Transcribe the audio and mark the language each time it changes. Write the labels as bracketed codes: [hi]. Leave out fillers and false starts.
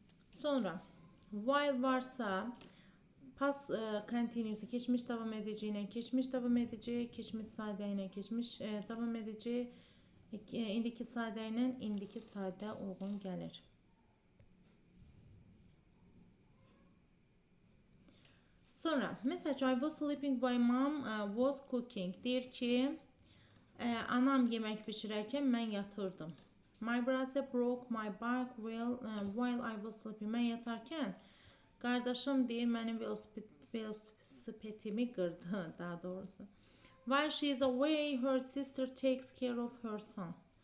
[az] Sonra, while varsa, past continuous, keçmiş davam edəcəyinə, keçmiş davam edəcək, keçmiş sadə ilə keçmiş davam edəcək, indiki sadə ilə indiki sadə uyğun gəlir. Sonra, məsələn, [en] I was sleeping while mom was cooking. [az] Deyir ki, anam yemək bişirərkən mən yatırdım. [en] My brother broke my bike while I was sleeping. [az] Mən yatarkən, qardaşım deyir, mənim velosipedimi qırdı, daha doğrusu. [en] While she is away, her sister takes care of her son.